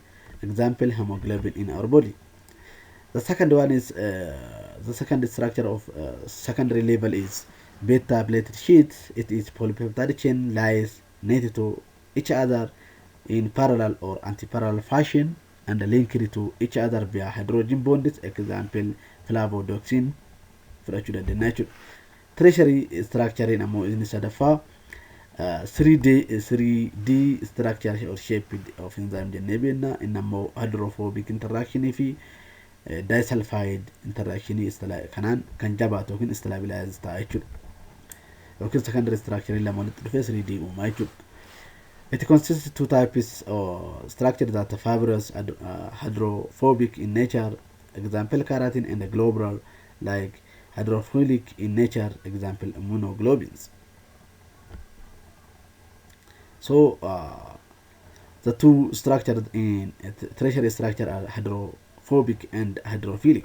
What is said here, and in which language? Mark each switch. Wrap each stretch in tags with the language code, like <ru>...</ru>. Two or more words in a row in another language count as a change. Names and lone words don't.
<en>Example, hemoglobin in our body. The second one is the second structure of secondary level is beta plated sheets. It is polypeptide chain lies netted to each other in parallel or anti-parallel fashion and linked to each other via hydrogen bonds. Example,</en> <om>flavodoxin fudhachuu dandeenya jechuudha.</om> <en>Tertiary structure</en> <om>ammoo inni sadaffaa</om> <en>3D structure or shape of enzyme</en> <om>jennee beekna. Inni ammoo</om> <en>hydrophobic interaction</en> <om>fi</om> <en>disulfide interaction</en> <om>kanaan kan jabaatu yookiin stabilize ta'a jechuudha. Yookiin</om> <en>secondary structure</en> <om>lama walitti dhufee 3D uumaa jechuudha.</om> <en>It consists of two types of structure that are fibrous hydrophobic in nature. Example, keratin, and globular like hydrophilic in nature. Example, immunoglobulins. So the two structures in tertiary structure are hydrophobic and hydrophilic.</en>